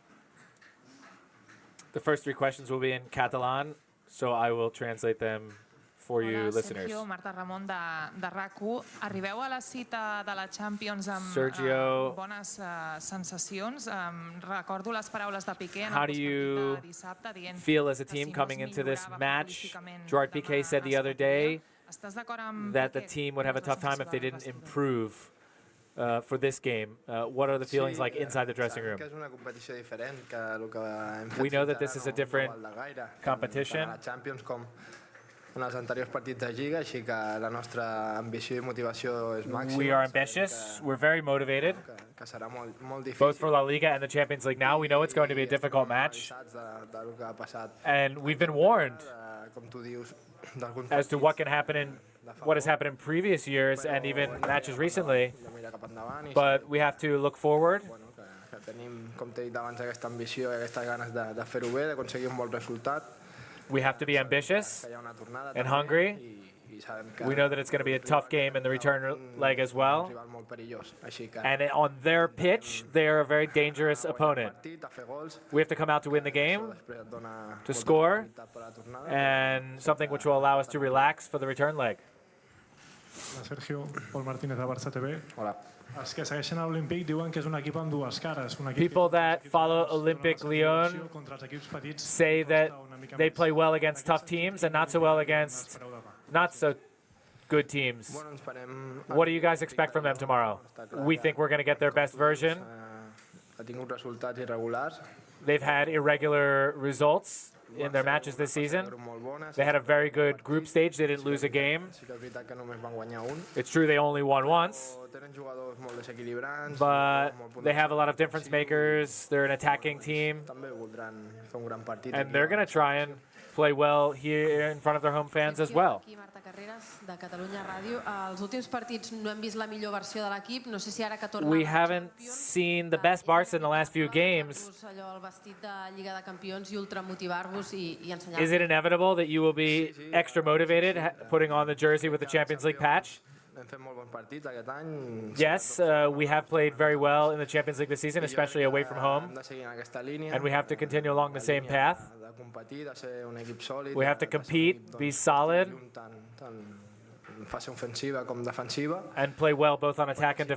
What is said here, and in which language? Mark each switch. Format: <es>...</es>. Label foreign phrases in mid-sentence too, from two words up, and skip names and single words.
<en>The first 3 questions will be in Catalan, so I will translate them for you listeners.</en> <ca>Sergio, Marta Ramon de RAC1. Arribeu a la cita de la Champions amb Sergio, bones sensacions. Recordo les paraules de Piqué en</ca> <en>how</en> <ca>el</ca> <en>do</en> <ca>postpartit</ca> <en>you</en> <ca>de dissabte dient</ca> <en>feel as a</en> <ca>que</ca> <en>team</en> <ca>si no</ca> <en>coming</en> <ca>es</ca> <en>into this</en> <ca>millorava</ca> <en>match?</en> <ca>futbolísticament</ca> <en>Gerard</en> <ca>demà</ca> <en>Piqué said the</en> <ca>es</ca> <en>other</en> <ca>patiria.</ca> <en>day</en> <ca>Estàs d'acord amb</ca> <en>that the</en> <ca>Piqué?</ca> <en>team would have a</en> <ca>Quines</ca> <en>tough time</en> <ca>les</ca> <en>if they</en> <ca>sensacions</ca> <en>didn't</en> <ca>del vestidor?</ca> <en>improve for this game. What are the feelings like inside the dressing room?</en> <ca>Que és una competició diferent que el que hem fet</ca> <en>We know</en> <ca>fins</ca> <en>that this</en> <ca>ara</ca> <en>is a</en> <ca>no</ca> <en>different</en> <ca>val de gaire,</ca> <en>competition.</en> <ca>tant a la Champions com en els anteriors partits de Lliga, així que la nostra ambició i motivació és màxima.</ca> <en>We are ambitious. We're very motivated,</en> <ca>Que serà molt difícil.</ca> <en>both for La Liga and the Champions League now. We know it's going to be a difficult match,</en> <ca>Avisats del que ha passat,</ca> <en>and we've been warned</en> <ca>com tu dius, d'alguns</ca> <en>as to what can happen in what has happened in previous years and even matches recently.</en> <ca>de mirar cap endavant i</ca> <en>But we have to look forward.</en> <ca>bueno, que tenim, com t'he dit abans, aquesta ambició i aquestes ganes de fer-ho bé, d'aconseguir un bon resultat.</ca> <en>We have to be ambitious.</en> <ca>Que hi ha una tornada</ca> <en>And</en> <ca>també,</ca> <en>hungry.</en> <ca>i sabem que</ca> <en>We know that it's going to be a tough game in the return leg as</en> <ca>un</ca> <en>well.</en> <ca>rival molt perillós, així que</ca> <en>And on their pitch, they are a very dangerous opponent.</en> <ca>partit, a fer gols,</ca> <en>We have to come out to win the game</en> <ca>després et dona</ca> <en>to</en> <ca>molta</ca> <en>score,</en> <ca>tranquil·litat per la tornada.</ca> <en>and something which will allow us to relax for the return leg.</en> <ca>Hola, Sergio. Pol Martínez, de Barça TV. Hola. Els que segueixen a l'Olímpic diuen que és un equip amb dues cares. Un equip</ca> <en>People</en> <ca>que</ca> <en>that follow Olympic Lyon</en> <ca>contra els equips petits</ca> <en>say that</en> <ca>una mica</ca> <en>they</en> <ca>més.</ca> <en>play well against tough teams and not so well against not so good teams.</en> <ca>Bueno, ens farem...</ca> <en>What do you guys expect from them tomorrow? We think we're going to get their best version.</en> <ca>Ha tingut resultats irregulars,</ca> <en>They've had irregular results in their matches this season.</en> <ca>però molt bones.</ca> <en>They had a very good group stage. They didn't lose a game.</en> <ca>Sí que és veritat que només van guanyar un,</ca> <en>It's true they only won once,</en> <ca>però tenen jugadors molt desequilibrants,</ca> <en>but</en> <ca>molt punts</ca> <en>they have a lot of difference makers. They're an attacking team,</en> <ca>també voldran fer un gran partit.</ca> <en>and</en> <ca>aquí.</ca> <en>they're going to try and play well here in front of their home fans as well.</en> <ca>Aquí Marta Carreras, de Catalunya Ràdio. Els últims partits no hem vist la millor versió de l'equip. No sé si ara que torna</ca> <en>We</en> <ca>a la</ca> <en>haven't</en> <ca>Champions,</ca> <en>seen the best Barça in the last few games.</en> <ca>posar-vos allò, el vestit de Lliga de Campions i ultramotivar-vos i ensenyar-vos.</ca> <en>Is it inevitable that you will be extra motivated putting on the jersey with the Champions League patch?</en> <ca>Hem fet molt bons partits aquest any.</ca> <en>Yes, we have played very well in the Champions League this season, especially away from home,</en> <ca>Hem de seguir en aquesta línia.</ca> <en>and we have to continue along the same path.</en> <ca>De competir, de ser un equip sòlid.</ca> <en>We have to</en> <ca>de ser un</ca> <en>compete,</en> <ca>equip,</ca> <en>be</en> <ca>doncs,</ca> <en>solid,</en> <ca>tant en fase ofensiva com defensiva.</ca> <en>and play well both on attack and</en>